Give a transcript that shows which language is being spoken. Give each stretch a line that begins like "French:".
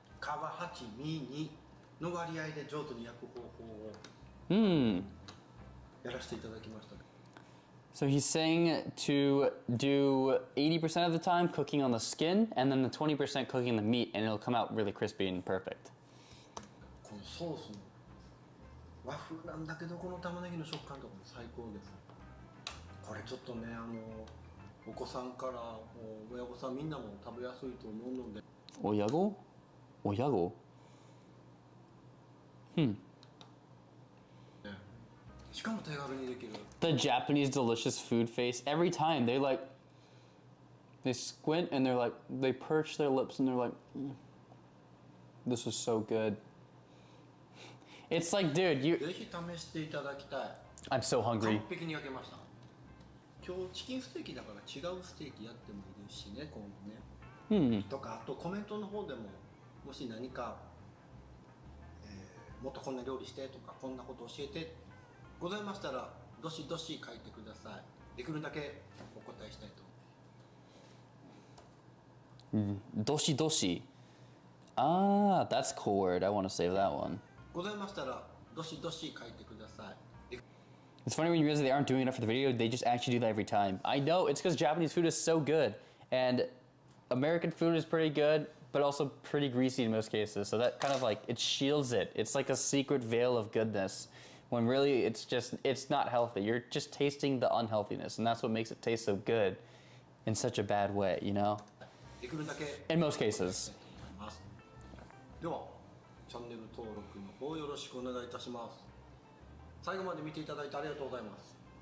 Japanese: 皮8、身2の割合で上手に焼く方法を やらせていただきました。
English: So he's saying to do 80% of the time cooking on the skin, and then the 20% cooking the meat, and it'll come out really crispy and perfect.
Japanese: このソースの和風なんだけどこの玉ねぎの食感とかも最高です。これちょっとねお子さんから親御さんみんなも食べやすいと思うので。親子？親子？しかも手軽にできる。
English: The Japanese delicious food face. Every time they squint and they perch their lips and they're like, this is so good. It's like, dude,
Japanese: ぜひ試していただきたい。
English: I'm so hungry.
Japanese: 完璧に焼けました。今日チキンステーキだから違うステーキやってもいいしね、今度ね。とか、あとコメントの方でももし何か、もっとこんな料理してとかこんなこと教えてございましたらどしどし書いてください。できるだけお答えしたいと思います。どしどし.
English: Ah, that's a cool word. I want to save that one.
Japanese: ございましたらどしどし書いてください。
English: It's funny when you realize they aren't doing enough for the video, they just actually do that every time. I know, it's because Japanese food is so good. And American food is pretty good, but also pretty greasy in most cases. So that kind of like, it shields it. It's like a secret veil of goodness. When really it's not healthy. You're just tasting the unhealthiness. And that's what makes it taste so good in such a bad way, you know? In most cases.
Japanese: では、チャンネル登録の方よろしくお願いいたします。最後まで見ていただいてありがとうございます。